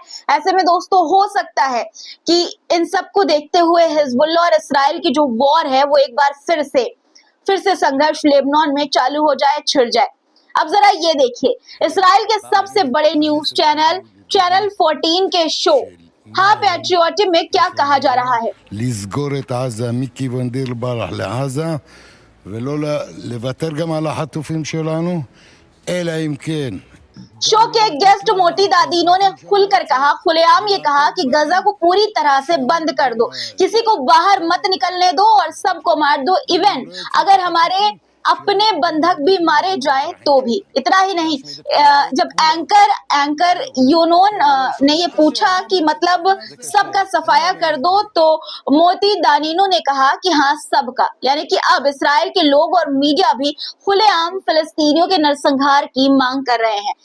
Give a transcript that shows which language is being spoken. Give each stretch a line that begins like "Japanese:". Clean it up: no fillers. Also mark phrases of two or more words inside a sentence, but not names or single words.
Hindi: ऐसे में दोस्तों हो सकता है कि इन सबको देखते हुए हिजबुल्लाह और इस्राएल की जो वॉर है वो एक बार फिर से संघर्ष लेबनान में चालू हो जाए, छिड़ जाए। अब जरा ये देखिए, इस्राएल के सबसे बड़े
English: news channel
Hindi: 14 के शो हाँ पैट्रियोटिक में क्या कहा जा रहा है।
Hebrew: לסגור את עזה מכיוון דיר בלח לעזה ולא לוותר גם על החטופים שלנו, אלא אם כן
Hindi: शो के एक गेस्ट मोटी दादीनों ने खुलकर कहा, खुलेआम ये कहा कि गजा को पूरी तरह से बंद कर दो, किसी को बाहर मत निकलने दो और सबको मार दो। इवन अगर हमारे अपने बंधक भी मारे जाएं तो भी। इतना ही नहीं, जब एंकर यूनोन ने ये पूछा कि मतलब सबका सफाया कर दो, तो मोती दानीनो ने कहा कि हाँ सबका, यानी कि अब इसराइल के लोग और मीडिया भी खुलेआम फिलिस्तीनियों के नरसंहार की मांग कर रहे हैं।